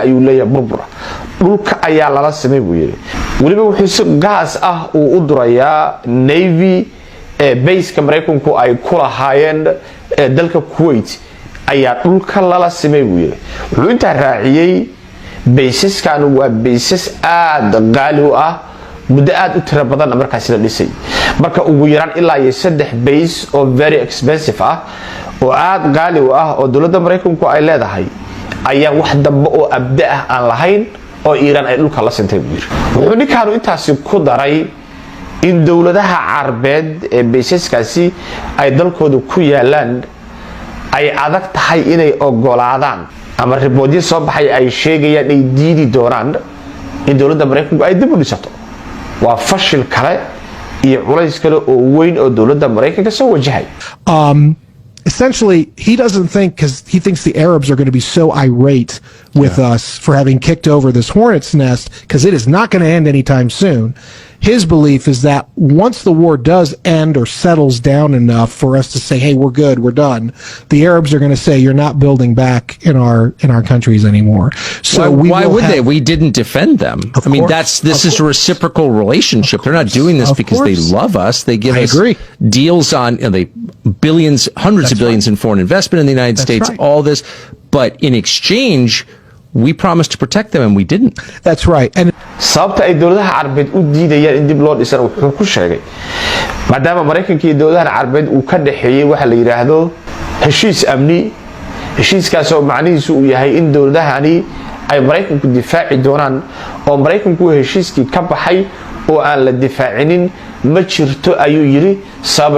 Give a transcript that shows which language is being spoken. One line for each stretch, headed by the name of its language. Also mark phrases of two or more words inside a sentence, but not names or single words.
Somali: ayuu leeyahay burbura dhulka ayaa lala simay buu yiri waliba wuxuu si gaas ah uu u durayaa
English: navy base-ka
Somali: Mareykanku ay ku lahaayeen dalka Kuwait ayaa dhulka lala simay buu yiri wuxuu inta raaciyay baysaskan waa baysas aad qaali u ah muddo aad u tiro badan markaas la dhisay marka ugu yaraan ilaa 3 base oo
English: very expensive
Somali: ah oo aad qaali u ah oo dawladda Mareykanku ay leedahay ayaa wax dambe oo abda ah aan lahayn oo Iran ay dhulka la sintay buu yiri wuxuu ninkaanu intaasi ku daray in dawladaha Carbeed ee baysaskaasi ay dalkooda ku yaalaan ay adag tahay inay ogolaadaan ama riboodyo soo baxay ay sheegayaan ay diidi doonaan in dawladda Mareykanku ay dib u dhisato waa fashil kale iyo culays kale oo weyn oo dawladda Mareykanka soo wajahay
English: essentially, he doesn't think, because he thinks the Arabs are going to be so irate with us for having kicked over this hornet's nest, because it is not going to end anytime soon. His belief is that once the war does end or settles down enough for us to say, hey, we're good, we're done, the Arabs are going to say, you're not building back in our countries anymore. So why would they? We didn't defend them. I mean, this is a reciprocal relationship. They're not doing this because they love us. They give us deals on billions, hundreds of billions in foreign investment in the United States, all this. But in exchange, we promised to protect them and we didn't. That's right. And
Somali: sababta ay dawladaha Carbeed u diidayaan in dib loo dhisana wuxuu ku sheegay maadaama Mareykanka iyo dawladaha Carbeed uu ka dhaxeeyay waxa la yiraahdo heshiis amni heshiiskaas oo macnihiisu uu yahay in dawladahani ay Mareykanku difaaci doonaan oo Mareykanku heshiiskii ka baxay oo aan la difaacinin ma jirto ayuu yiri sabab